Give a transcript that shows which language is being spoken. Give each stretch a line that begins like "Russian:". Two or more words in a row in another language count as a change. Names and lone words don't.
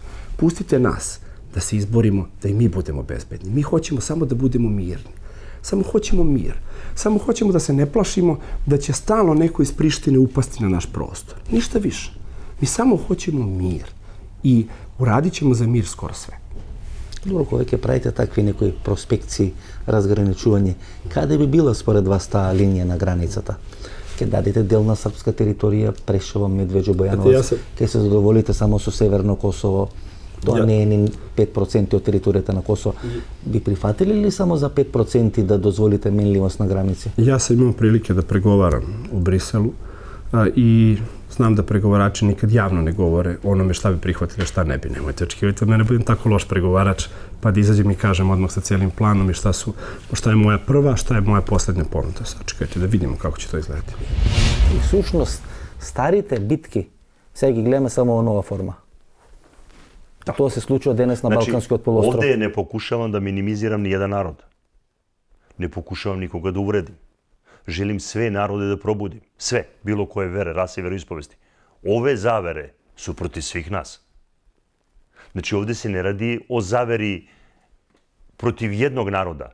Serbian: Pustite nas da se izborimo, da i mi budemo bezbedni. Mi hoćemo samo da budemo mirni. Samo hoćemo mir. Samo hoćemo da se ne plašimo da će stalno neko iz Prištine upasti na naš prostor. Ništa više. Mi samo hoćemo mir. I uradit ćemo za mir skoro sve. Dobro,
Macedonian: кога ќе правите такви некои проспекции, разграничување, каде би била според вас таа линија на границата? Ќе дадете дел на српска територија, Прешево, Медвеđо, Бојановац, ќе се задоволите само со Северно Косово, тоа не е ни 5% од територијата на Косово. Би прифатили ли само за 5% да дозволите менливост на граници?
Serbian: Ja sam imao prilike da pregovaram u Briselu i znam da pregovarači nikad javno ne govore onome šta bi prihvatili, šta ne bi. Nemojte očekivati od mene budem tako loš pregovarač, pa da izađem i kažem odmah sa cijelim planom i šta je moja prva, šta je moja poslednja ponuda. Sačekajte da vidimo kako će to izgledati.
Macedonian: И всушност, старите битки, сега ги гледаме само во нова форма. Тоа се случува денес на Балканскиот полуостров.
Serbian: Ovde ne pokušavam da minimiziram ni jedan narod. Ne pokušavam nikoga da uvredim. Želim sve narode da probudim. Sve, bilo koje vere, rase i veroispovesti. Ove zavere su protiv svih nas. Znači, ovde se ne radi o zaveri protiv jednog naroda.